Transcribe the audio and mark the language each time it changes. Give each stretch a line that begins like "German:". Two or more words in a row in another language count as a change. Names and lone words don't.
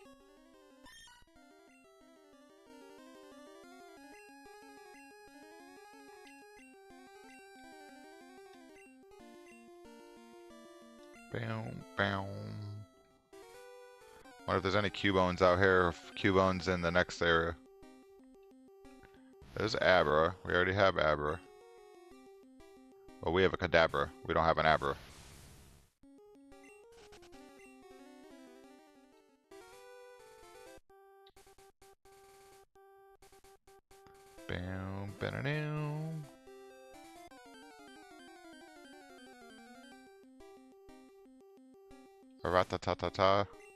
English: Boom, boom. Wonder if there's any Cubones out here, if Cubones in the next area. There's Abra. We already have Abra. Well, we have a Kadabra. We don't have an Abra. Bam, ba-da-dam. Ra-ta-ta-ta-ta.